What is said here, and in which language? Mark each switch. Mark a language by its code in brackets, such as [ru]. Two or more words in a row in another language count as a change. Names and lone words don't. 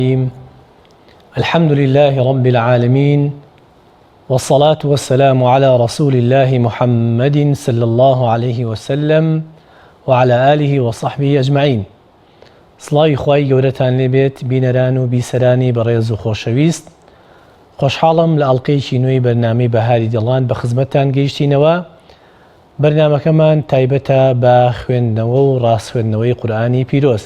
[ar] الحمد لله رب العالمين والصلاة والسلام على رسول الله محمد صلى الله عليه وسلم وعلى آله وصحبه أجمعين. [ckb] سڵاوی خوای گەورەتان لێبێت بینەران و بیسەرانی بەڕێز و خۆشەویست. خۆشحاڵم لە ئەڵقەیەکی نوێی بەرنامەی بەهاری دڵان بە خزمەتتان گەیشتینەوە. بەرنامەکەمان تایبەتە بە خوێندنەوە و ڕاستخوێندنەوەی قورئانی پیرۆز.